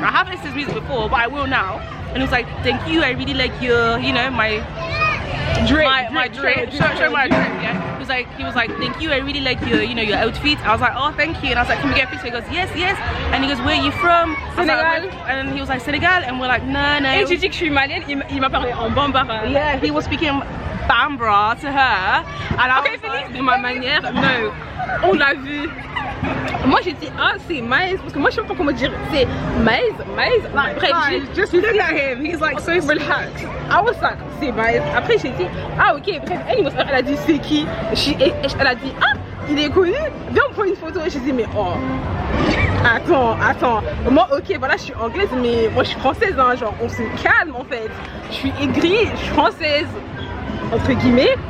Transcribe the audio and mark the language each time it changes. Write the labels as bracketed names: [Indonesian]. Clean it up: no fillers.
[English] I haven't listened to his music before, but I will now. And he was like, thank you, I really like your, you know, my drip. Show my drip, yeah. He was like, thank you, I really like your, you know, your outfit. I was like, oh, thank you. And I was like, can we get a picture? He goes, yes. And he goes, where are you from? Senegal. And he was like, Senegal. And we're like, no. [French] Et j'ai dit que je suis malienne, il m'a parlé en bambara. [English] Yeah, he was speaking Bambara to her. And I was like, [French] de ma manière, [English] no. [French] On l'a vu. Moi j'ai dit c'est Maïs parce que moi je sais pas comment dire, c'est Maïs. Après [English] just look at him, he's like so relaxed. I was like [French] c'est Maïs. Après j'ai dit ok, bref, elle a dit c'est qui, elle a dit il est connu, viens on prend une photo. J'ai dit mais oh attends, moi ok voilà je suis anglaise mais moi je suis française hein, genre on se calme en fait. Je suis aigrie, je suis française entre guillemets.